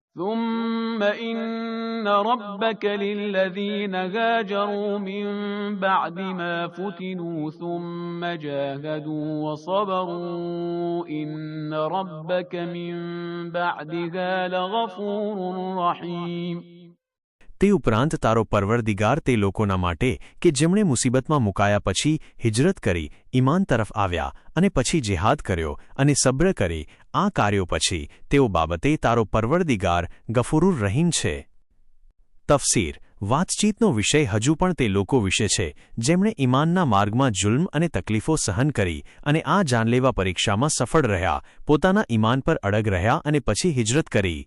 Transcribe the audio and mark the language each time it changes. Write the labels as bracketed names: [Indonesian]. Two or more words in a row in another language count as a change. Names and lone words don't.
[Arabic] ثم إن ربك للذين هاجروا من بعد ما فتنوا ثم جاهدوا وصبروا إن ربك من بعدها لغفور رحيم. [Gujarati] તે ઉપરાંત તારો પરવરદિગાર તે લોકોના માટે કે જેમણે મુસીબતમાં મુકાયા પછી હિજરત કરી ઈમાન તરફ આવ્યા અને પછી જિહાદ કર્યો અને સબ્ર કરી આ કાર્યો પછી તેઓ બાબતે તારો પરવરદિગાર [Arabic] غفور رحيم [Gujarati] છે. તફસીર વાતચીતનો વિષય હજુ પણ તે લોકો વિશે છે જેમણે ઈમાનના માર્ગમાં જુલ્મ અને તકલીફો સહન કરી અને આ જાનલેવા પરીક્ષામાં સફળ રહ્યા, પોતાના ઈમાન પર અડગ રહ્યા અને પછી હિજરત કરી.